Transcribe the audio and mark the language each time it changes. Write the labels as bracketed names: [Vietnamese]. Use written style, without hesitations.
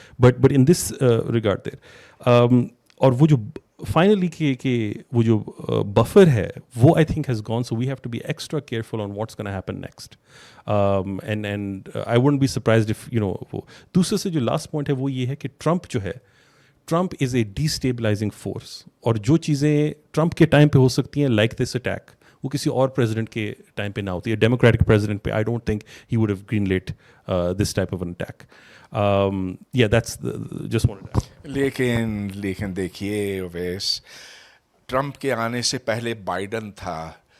[English] But in this regard there, [Hindi] और वो जो finally कि वो जो buffer है, [English] वो I think has gone, so we have to be extra careful on what's going to happen next. And I wouldn't be surprised if, [Hindi] वो दूसरे से जो last point है वो ये है कि [English] Trump जो है, Trump is a destabilizing force. [Hindi] और जो चीज़ें Trump के टाइम पे हो सकती हैं, [English] like this attack, [Hindi] वो किसी और प्रेसिडेंट के टाइम पे ना होती है. डेमोक्रेटिक प्रेसिडेंट पे [English] I don't think he would have greenlit this type of an attack. Yeah, that's just wanted to. [Hindi] लेकिन देखिए ओवैस, ट्रंप के आने से पहले बाइडन था.